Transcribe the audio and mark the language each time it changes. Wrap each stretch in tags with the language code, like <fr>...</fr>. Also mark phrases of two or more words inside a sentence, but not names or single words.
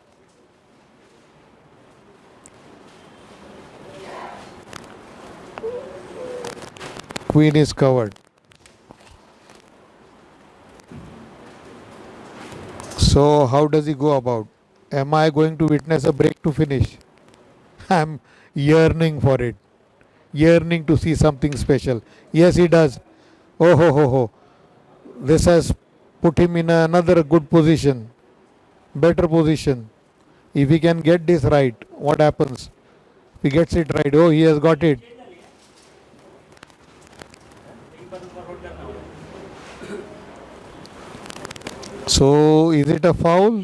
<en>Queen is covered. So how does he go about? Am I going to witness a break to finish? I'm yearning for it. Yearning to see something special. Yes, he does. Oh ho ho ho. This has put him in another good position. Better position. If he can get this right, what happens? If he gets it right, oh, he has got it. So, is it a foul?</en>